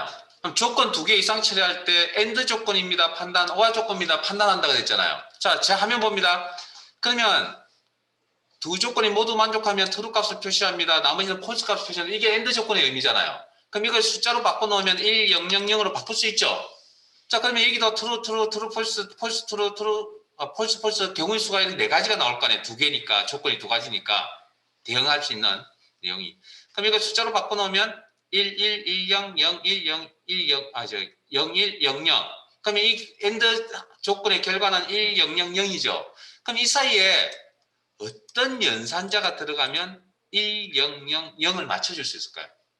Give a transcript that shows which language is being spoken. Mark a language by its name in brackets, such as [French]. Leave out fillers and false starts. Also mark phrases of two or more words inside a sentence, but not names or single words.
[Korean] 그럼 조건 2개 이상 처리할 때 AND 조건입니다. 판단, OR 조건입니다. 판단한다고 했잖아요. 자, 제 화면 봅니다. 그러면 두 조건이 모두 만족하면 true 값을 표시합니다. 나머지는 false 값을 표시합니다. 이게 AND 조건의 의미잖아요. 그럼 이걸 숫자로 바꿔놓으면 1, 0, 0, 0으로 바꿀 수 있죠. [English] 자, 그러면 여기도 true, true, true, false, false, true, true, false, false [Korean] 경우의 수가 4가지가 나올 거 아니에요. 2개니까, 조건이 2가지니까 대응할 수 있는 내용이. 그럼 이거 숫자로 바꿔놓으면 1, 1, 1, 0, 0, 1, 0, 1, 0, 0, 1, 0, 0. 그러면 이 AND 조건의 결과는 1, 0, 0, 0이죠. 그럼 이 사이에 어떤 연산자가 들어가면 1, 0, 0, 0을 맞춰줄 수 있을까요?